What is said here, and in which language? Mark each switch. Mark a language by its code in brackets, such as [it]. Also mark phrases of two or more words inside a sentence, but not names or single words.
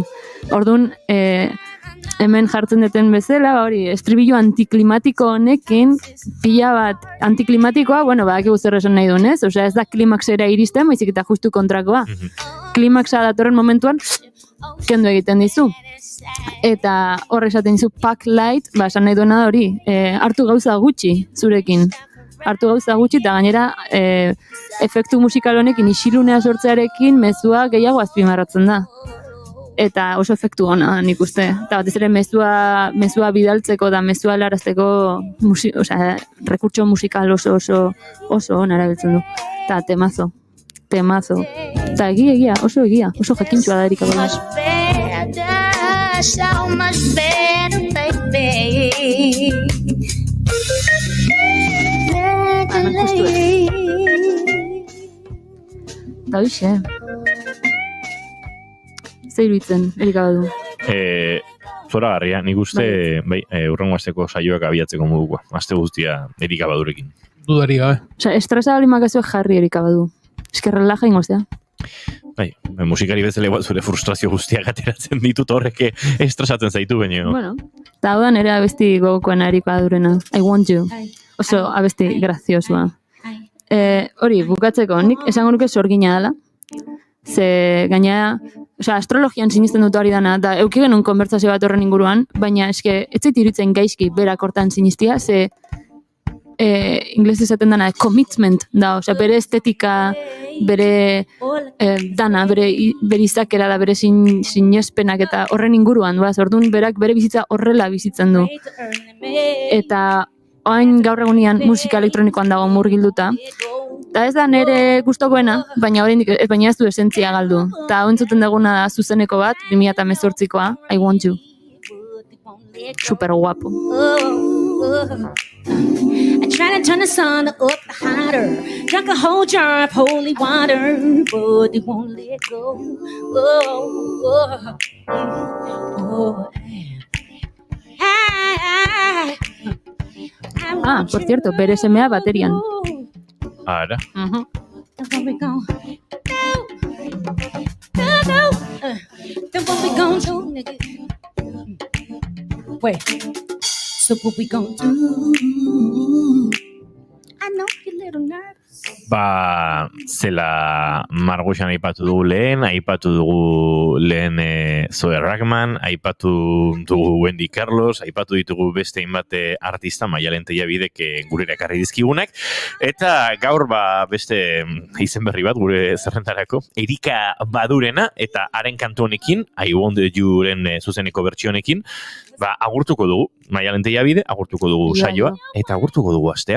[eu] Orduan, hemen jartzen duten bezala, hori, estribillo antiklimatiko honekin, pila bat antiklimatikoa, bueno, badakigu zer esan nahi duen, ez? Osea, ez da klimaxera iristen, baizik eta justu kontrakoa. Klimaxa datorren momentuan, kendu egiten dizu. Eta horre esaten dizu [en] pack light, [eu] ba, esan nahi duena da hori, hartu gauza gutxi zurekin. Hartu gauza gutxi, eta gainera efektu musikal honekin isilunea sortzearekin mezua gehiago azpimarratzen da. Eta oso efektu ona nik uste. Eta batez ere mezua bidaltzeko da mezua helarazteko rekurtso musikal oso ona erabiltzen du. Eta temazo. Eta egia, oso jakintxua da Erika Badu. [en] So much better, baby. [eu] Da hoxe. Zer iruditzen, Erika Badu? Zoragarria, nik uste, urrengo asteko saioak abiatzeko modukoa. Aste guztia Erika Badurekin. Dudari gabe. Osa, estresa bali makazuek jarri Erika Badu. Esker relaja ingoztea. Musikari bezala igual zure frustrazio guztiak ateratzen ditut horreke estresatzen zaitu baino. Bueno, eta hau da nire abesti gogokoena Erika Badurena. [en] I want you. [eu] Oso abesti graziosua. Hori, bukatzeko, nik esango nuke sorgina dela. Ze gaina, astrologian sinisten dut hori dana, eta euki genuen konbertsazio bat horren inguruan, baina eske, ez zait iruditzen gaizki berak hortan sinistia, ze inglés esaten dana, commitment da, bere estetika, bere dana, bere izakera da, bere sinespenak eta horren inguruan, orduan berak bere bizitza horrela bizitzen du. Eta oain gaur egunean musika elektronikoan dago murgilduta, eta ez da nire gustokoena, baina ez du esentzia galdu. Eta hau entzuten duguna da zuzeneko bat, 2018koa, [en] I want you. [eu] Super guapo. [en] I try to turn the sun up hotter, drunk a whole jar of holy water, but it won't let go. [es] Por cierto, [eu] bere semea baterian. Ara. [en] Wait. So what we gonna do? I know you're a little nervous. [eu] Zela Margoxan aipatu dugu lehen Zoe Ragman, aipatu dugu Wendy Carlos, aipatu ditugu beste inbate artista Maialen Tellabidek gurera ekarri dizkigunak, eta gaur beste izen berri bat gure zerrentarako, Erika Badurena, eta haren kantu honekin, I Want You-ren zuzeneko bertsionekin, agurtuko dugu Maialen Tellabide, agurtuko dugu saioa, eta agurtuko dugu astea.